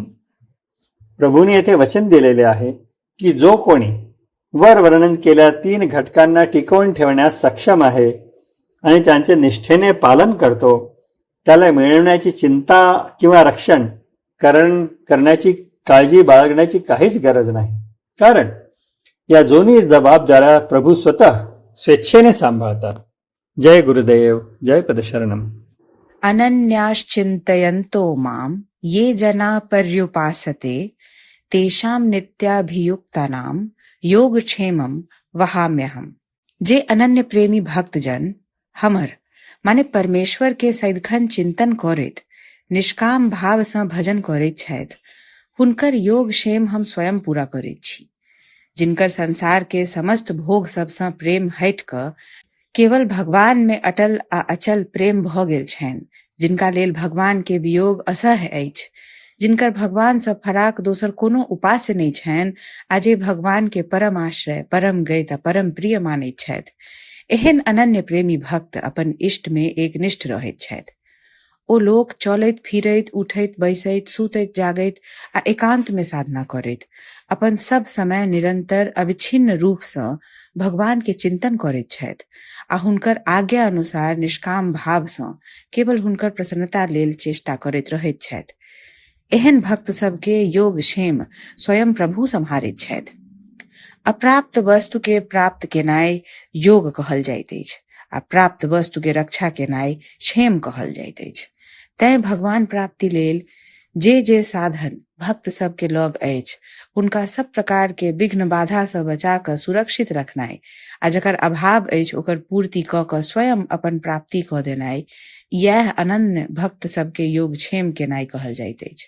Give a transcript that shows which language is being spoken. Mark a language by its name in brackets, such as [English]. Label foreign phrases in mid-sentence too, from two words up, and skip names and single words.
[Marathi] प्रभूने येथे वचन दिलेले आहे की जो कोणी वर वर्णन केलेल्या 3 घटकांना टिकवून ठेवण्यास सक्षम आहे आणि त्यांचे निष्ठेने पालन करतो त्याला मिळवण्याची चिंता किंवा रक्षण करण्याची काळजी बाळगण्याची काहीच गरज नाही, कारण या दोन्ही जबाबदाऱ्या प्रभू स्वतः स्वेच्छेने सांभाळतात. जय गुरुदेव. जय पदशरणम. [Sanskrit] अनन्याश्चिन्तयन्तो मां ये जना पर्युपासते तेषां नित्याभियुक्तानां योगक्षेमं वहाम्यहम्. [Maithili] जे अनन्य प्रेमी भक्तजन हमर माने परमेश्वर के सदिखन चिंतन करैत निष्काम भाव सँ भजन करैत छथि, हुनकर योग क्षेम हम स्वयं पूरा करैत छी. जिनकर संसार के समस्त भोग सब सँ प्रेम हटि क केवल भगवान में अटल आ अचल प्रेम भ गेल छनि, जिनका लेल भगवान के वियोग असह्य अछि, जिनकर भगवान सँ फराक दोसर कोनो उपास्य नहि छनि, आ जे भगवान के परम आश्रय, परम गति आ परम प्रिय मानैत छथि, एहन अनन्य प्रेमी भक्त अपन इष्ट में एकनिष्ठ रहैत छथि. ओ लोक चलैत फिरैत उठैत बैसैत सुतैत जागैत आ एकांत में साधना करैत अपन सब समय निरंतर अविच्छिन्न रूप सँ भगवान के चिंतन करैत छथि आ हुनकर आज्ञा अनुसार निष्काम भाव सँ केवल हुनकर प्रसन्नता लेल चेष्टा करैत रहैत छथि. एहन भक्त सबके योग क्षेम स्वयं प्रभु सम्हारैत छथि. अप्राप्त वस्तु के प्राप्त केनाय योग कहल जाइत अछि आ प्राप्त वस्तु के रक्षा केनाय क्षेम कहल जाइत अछि. तैं भगवान प्राप्ति लेल जे साधन भक्त सबके लग अछि उनका सब प्रकार के विघ्न बाधा से बचा क सुरक्षित रखनाय आ जकर अभाव अछि ओकर पूर्ति क क स्वयं अपन प्राप्ति क देनाय, यह अनन्य भक्त सबके योग क्षेम केनाय कहल जाइत अछि.